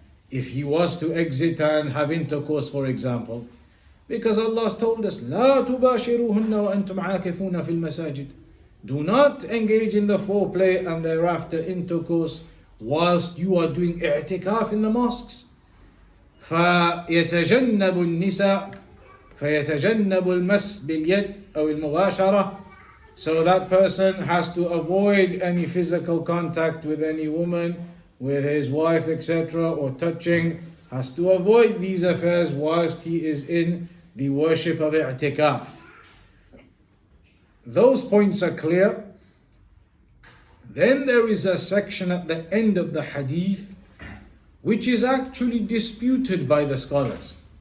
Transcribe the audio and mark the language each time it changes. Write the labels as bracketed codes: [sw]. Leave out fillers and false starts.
[en] If he was to exit and have intercourse, for example, because Allah has told us, [ar] لا تباشروهن وأنتم عاكفون في المساجد. [en] Do not engage in the foreplay and thereafter intercourse whilst you are doing i'tikaf in the mosques. [ar] فيتجنب النساء فيتجنب المس باليد أو المباشرة. [en] So that person has to avoid any physical contact with any woman, with his wife, etc., or touching, has to avoid these affairs whilst he is in the worship of i'tikaf. Those points are clear. Then there is a section at the end of the hadith which is actually disputed by the scholars.